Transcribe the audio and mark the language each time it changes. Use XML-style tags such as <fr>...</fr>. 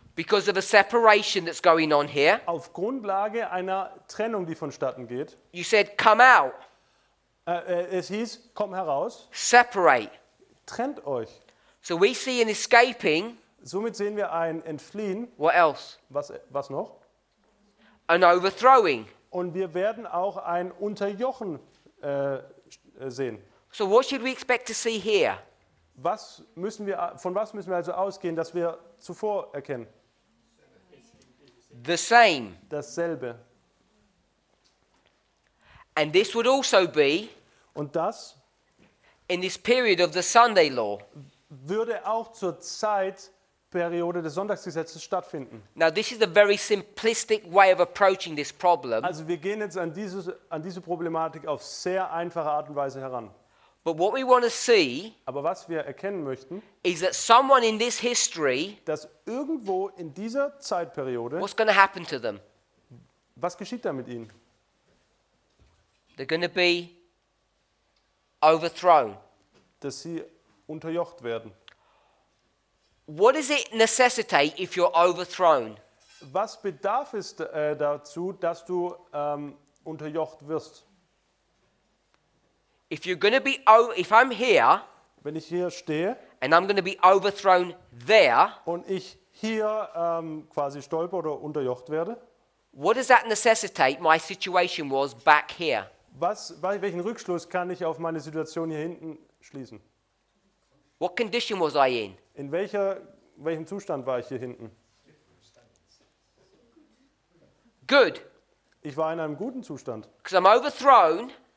<en>because of a separation that's going on here.</en> <de>auf Grundlage einer Trennung, die vonstatten geht.</de> <en>You said, come out,</en> <de>Es hieß, komm heraus,</de> <en>separate.</en> <de>trennt euch.</de> <en>So we see an escaping.</en> <de>Somit sehen wir ein Entfliehen.</de> <en>What else?</en> <de>Was noch?</de> <en>An overthrowing.</en> <de>Und wir werden auch ein Unterjochen sehen.</de> <en>So what should we expect to see here?</en> <de>Von was müssen wir also ausgehen, dass wir zuvor erkennen?</de> <en>The same.</en> <de>Dasselbe.</de> <en>And this would also be</en> <de>Und das</de> <en>in this period of the Sunday law.</en> <de>würde auch zur Zeitperiode des Sonntagsgesetzes stattfinden.</de> <en>Now this is a very simplistic way of approaching this problem.</en> <de>Also wir gehen jetzt an diese Problematik auf sehr einfache Art und Weise heran.</de> <en>But what we want to see</en> <de>Aber was wir erkennen möchten,</de> <en>is that someone in this history,</en> <de>dass irgendwo in dieser Zeitperiode,</de> <en>what's going to happen to them?</en> <de>was geschieht da mit ihnen?</de> <en>They're going to be overthrown.</en> <de>Dass sie unterjocht werden.</de> <en>What does it necessitate if you're overthrown?</en> <de>Was bedarf es dazu, dass du unterjocht wirst?</de> <en>If I'm here</en> <de>Wenn ich hier stehe</de> <en>and I'm going to be overthrown there,</en> <de>und ich hier quasi stolper oder unterjocht werde,</de> <en>what does that necessitate my situation was back here?</en> <de>welchen Rückschluss kann ich auf meine Situation hier hinten schließen?</de> <en>What condition was I in?</en> <de>In welchem Zustand war ich hier hinten?</de> <en>Good,</en> <de>Ich war in einem guten Zustand,</de> <en>because I'm overthrown,</en>